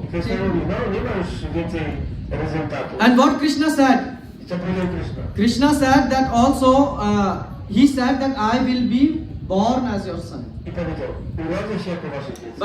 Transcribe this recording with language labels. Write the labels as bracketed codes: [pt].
[pl] I Krishna mówi, no nie ma już więcej rezultatu. [en] And what Krishna said? [pl] I co powiedział Krishna? [en] Krishna said that also, he said that I will be born as your son, [pl] I powiedział, urodzę się jako wasze dziecko,